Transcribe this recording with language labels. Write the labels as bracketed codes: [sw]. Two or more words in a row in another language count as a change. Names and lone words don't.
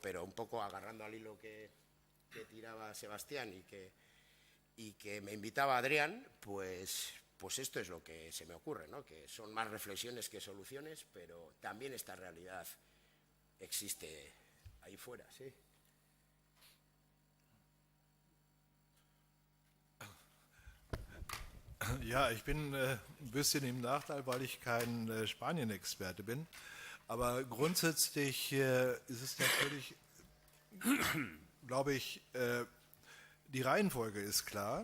[es] Pero un poco agarrando al hilo que tiraba Sebastián y que me invitaba Adrián, pues esto es lo que se me ocurre, ¿no? Que son más reflexiones que soluciones, pero también esta realidad existe ahí fuera, ¿sí? [de] Ja, ich bin ein bisschen im Nachteil, weil ich kein Spanien-Experte bin. Aber grundsätzlich ist es natürlich, glaube ich, die Reihenfolge ist klar.